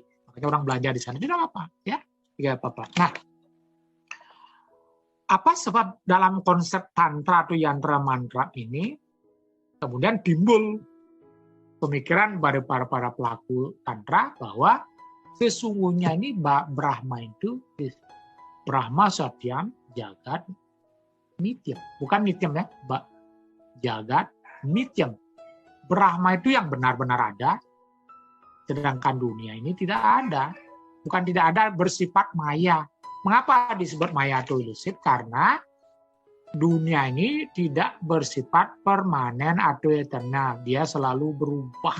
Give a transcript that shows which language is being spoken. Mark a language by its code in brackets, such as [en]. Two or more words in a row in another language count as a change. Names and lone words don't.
[id] Makanya orang belanja di sana tidak apa-apa, ya, tidak apa-apa. Nah, apa sebab dalam konsep tantra atau yantra mantra ini kemudian timbul pemikiran pada para pelaku tantra bahwa sesungguhnya ini Brahma itu [sa] ब्रह्म सत्यम् जगत् नित्यम्. [id] Bukan Nityam, ya, [sa] जगत् नित्यम्. [id] Brahma itu yang benar-benar ada, sedangkan dunia ini tidak ada. Bukan tidak ada, bersifat maya. Mengapa disebut maya atau ilusif? Karena dunia ini tidak bersifat permanen atau eternal. Dia selalu berubah.